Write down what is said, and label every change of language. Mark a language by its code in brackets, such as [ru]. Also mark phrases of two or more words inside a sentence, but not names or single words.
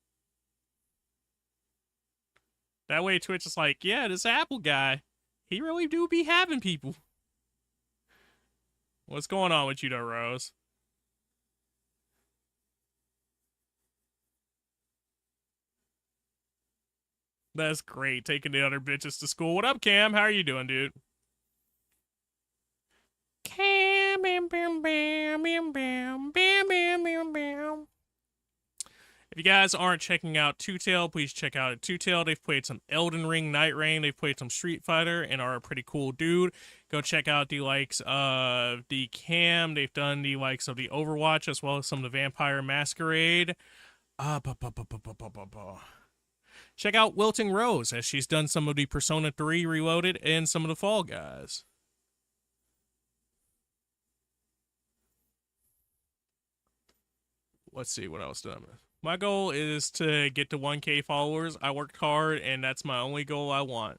[en] That way Twitch is like, yeah, this Apple guy, he really do be having people. What's going on with you though, Rose? That's great, taking the other bitches to school. What up, Cam? How are you doing, dude? Cam, bam, bam, bam, bam, bam, bam, bam, bam, bam. If you guys aren't checking out Two Tail, please check out Two Tail. They've played some Elden Ring, Night Rain. They've played some Street Fighter and are a pretty cool dude. Go check out the likes of the Cam. They've done the likes of the Overwatch as well as some of the Vampire Masquerade. Uh, bu- bu- bu- bu- bu- bu- bu- bu. Check out Wilting Rose as she's done some of the Persona 3 Reloaded and some of the Fall Guys. Let's see what else done. My goal is to get to 1K followers. I worked hard, and that's my only goal I want.